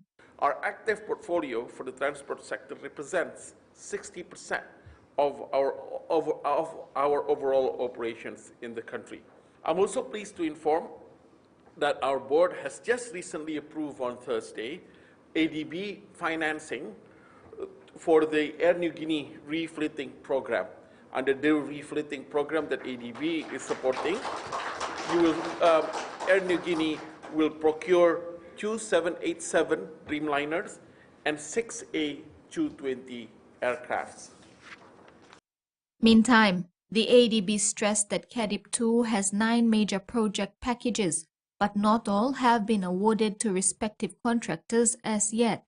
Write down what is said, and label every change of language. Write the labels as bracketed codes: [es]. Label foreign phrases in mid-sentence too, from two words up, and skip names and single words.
[en] Our active portfolio for the transport sector represents 60% of our overall operations in the country. I'm also pleased to inform that our board has just recently approved on Thursday ADB financing for the Air Niugini refleeting program. Under the refleeting program that ADB is supporting, Air Niugini will procure 2 787 Dreamliners and 6 A220 aircrafts. Meantime, the ADB stressed that CADIP-2 has 9 major project packages, but not all have been awarded to respective contractors as yet.